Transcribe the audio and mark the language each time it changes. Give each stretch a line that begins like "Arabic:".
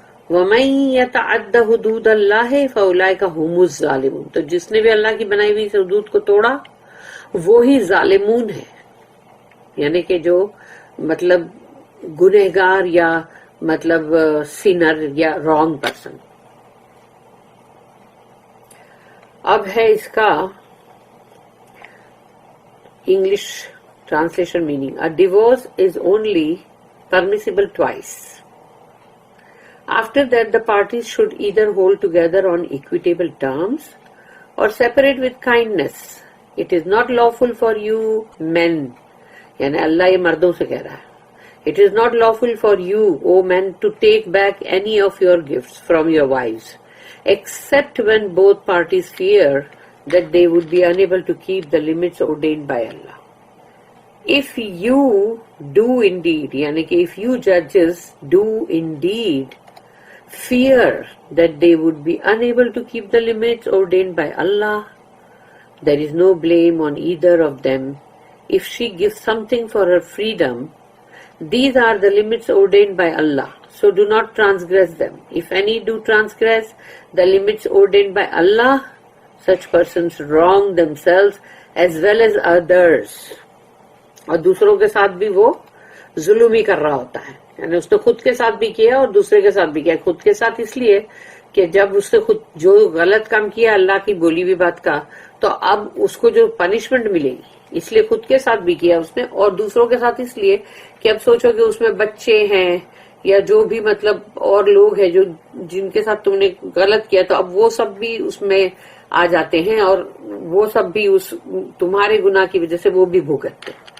Arabic: وَمَن يَتَعَدَّ حُدُودَ اللَّهِ فَأُولَٰئِكَ هُمُ الظَّالِمُونَ،
Urdu: تو جس نے بھی اللہ کی بنائی ہوئی حدود کو توڑا وہی ظالمون ہے، یعنی کہ جو مطلب گنہگار یا مطلب سینر یا
English: Wrong person.
Urdu: اب ہے اس کا English translation meaning.
English: A divorce is only permissible twice. After that, the parties should either hold together on equitable terms or separate with kindness. It is not lawful for you men,
Urdu: یعنی اللہ یہ مردوں سے کہہ رہا ہے.
English: It is not lawful for you, O men, to take back any of your gifts from your wives, except when both parties fear that they would be unable to keep the limits ordained by Allah. If you do indeed,
Urdu: یعنی کہ
English: if you judges do indeed fear that they would be unable to keep the limits ordained by Allah, there is no blame on either of them if she gives something for her freedom. These are the limits ordained by Allah, so do not transgress them. If any do transgress the limits ordained by Allah, such persons wrong themselves as well as others.
Urdu: اور دوسروں کے ساتھ بھی وہ ظلم ہی کر رہا ہوتا ہے، یعنی اس نے خود کے ساتھ بھی کیا اور دوسرے کے ساتھ بھی کیا. خود کے ساتھ اس لیے کہ جب اس نے خود جو غلط کام کیا اللہ کی بولی ہوئی بات کا، تو اب اس کو جو پنشمنٹ ملے گی اس لیے خود کے ساتھ بھی کیا اس نے، اور دوسروں کے ساتھ اس لیے کہ اب سوچو کہ اس میں بچے ہیں یا جو بھی مطلب اور لوگ ہیں جو جن کے ساتھ تم نے غلط کیا، تو اب وہ سب بھی اس میں آ جاتے ہیں اور وہ سب بھی اس تمہارے گناہ کی وجہ سے وہ بھی بھگتتے.